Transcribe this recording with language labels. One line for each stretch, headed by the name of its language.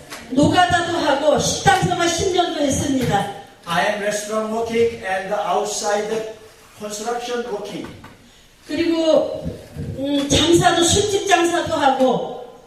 Korean: 노가다도 하고 식당 생활 10년도 했습니다.
English: I am restaurant working and outside construction working.
Korean: 그리고 장사도 술집 장사도 하고